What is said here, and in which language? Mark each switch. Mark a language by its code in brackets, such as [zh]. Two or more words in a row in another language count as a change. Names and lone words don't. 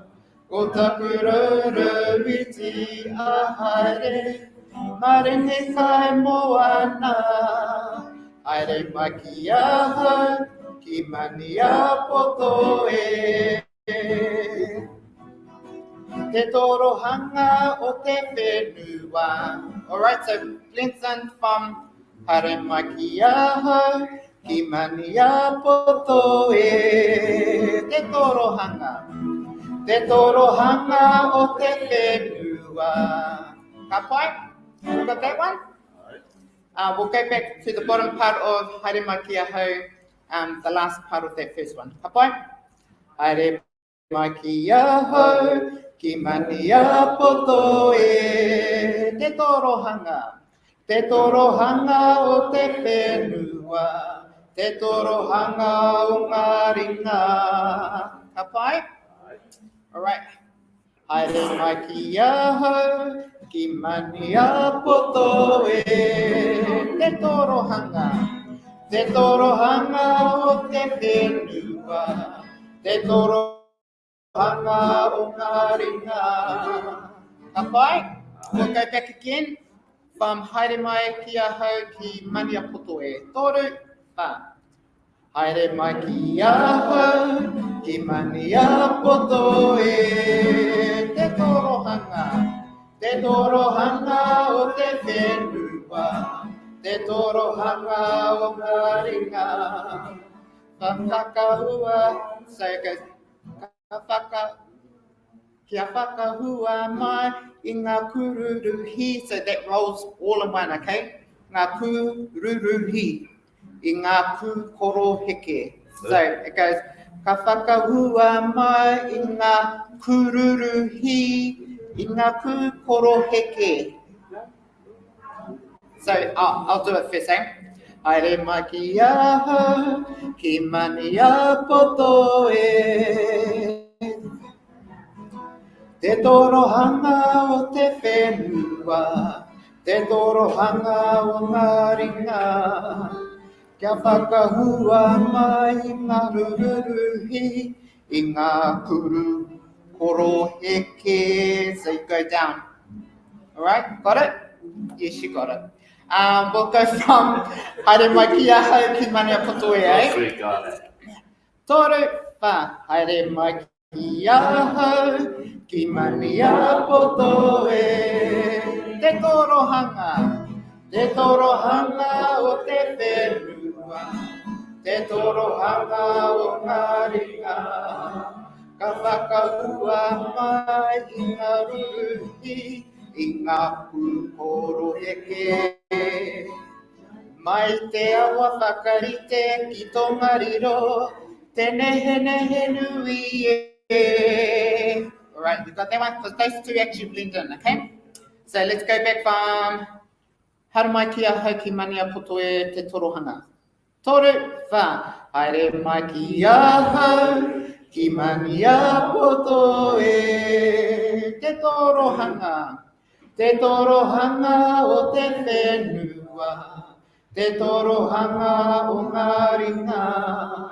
[mi] Ko taku roro iti haere, maringi kai moana. Haere mai ki mani a poto e. Te torohanga o te whenua. [en] Alright, so blends in from [mi] haere mai ki mani a poto e. Te torohanga. Te torohanga o te whenua. Ka pai? [en] You got that one? We'll go back to the bottom part of [mi] Haere mai ki ahau, [en] the last part of that first one. [mi] Ka pai? Haere mai ki ahau, ki mani a poto e te torohanga. Te torohanga o te whenua, te torohanga o ngā ringa. Ka pai? [en] All right. [mi] Haere mai ki ahau, ki mani a poto e te torohanga. Te torohanga o te whenua, te torohanga o ngā ringa. Ka pai? [en] We'll go back again from [mi] haere mai ki ahau ki mani a poto e. Toru, wha. Haere mai ki ahau, ki mani a poto e te torohanga. Te torohanga o te whenua, te torohanga o ngā ringa. Ka whakahua, [en] so it goes, [mi] kia whakahua mai I ngā kururuhi, [en] so that rolls all in one, okay? [mi] Ngā kururuhi. I ngā kūkoro heke. [en] So it goes, [mi] ka whakahua mai I ngā kururuhi, I ngā kūkoro heke. [en] So I'll do it first, eh? [mi] Haere mai ki ahau, ki mani a poto e. Te torohanga o te whenua, te torohanga o ngā ringa. Kia whakahua mai I ngā rururuhi, I ngā kuru koro heke. [en] So you go down. All right, got it? Yes, you got it. We'll go from [mi] haere mai ki ahau ki mani a poto e, eh? [en] We got it. [mi] Toru, wha, haere mai ki ahau, ki mani a poto e. Te torohanga o te whenua, te torohanga o ngā ringa. Ka whakahua mai I ngā ruruhi, I ngā kūkoro heke. Mai te awa whakarite ki tō mariro, te nehe nui e. [en] All right, you got that one? Because those two actually blend in, okay? So let's go back from [mi] haere mai ki ahau ki mani a poto e te torohanga. Toru, wha, haere mai ki ahau, ki mani a poto e te torohanga. Te torohanga o te whenua, te torohanga o ngā ringa.